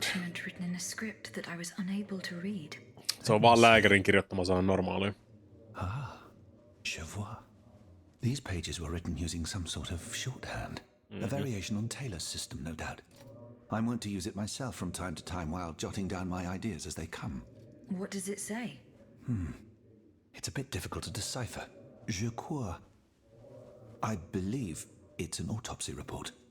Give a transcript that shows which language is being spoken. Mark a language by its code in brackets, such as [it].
[en] Document written in a script that I was unable to read. [fi] Se on vaan lääkärin kirjoittama sana normaalia. [fr] Ah, je vois. [en] These pages were written using some sort of shorthand. A variation on Taylor's system, no doubt. I'm wont to use it myself from time to time while jotting down my ideas as they come. What does it say? It's a bit difficult to decipher. [fr] Je crois. [en] I believe it's an autopsy report.